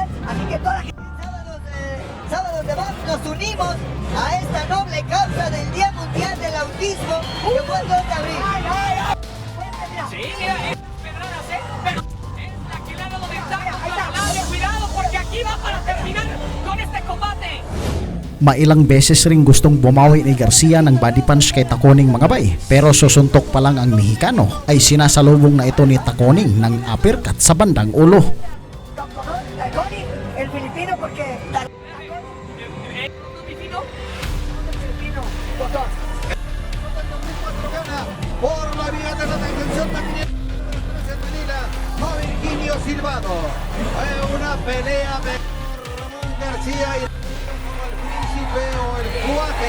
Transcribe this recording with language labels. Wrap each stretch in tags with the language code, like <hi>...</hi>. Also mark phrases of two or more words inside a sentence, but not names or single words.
<es>Así que toda la gente, sábados de Box, nos unimos a esta noble causa del Día Mundial del Autismo que fue el 2 de abril. Sí, mira, es pedradas, pero es la que le ha dado ventaja.</es> <tl>Mailang beses ring gustong bumawi ni Garcia ng body punch kay Taconing mga bay, pero susuntok pa lang ang Mexicano ay sinasalubong na ito ni Taconing ng uppercut sa bandang ulo. Taconing,</tl> <es>el filipino porque Gana por la vía de la detención también en Manila, a Virginio Silvado. Fue una pelea de Ramón García y como el príncipe o el cuate.</es>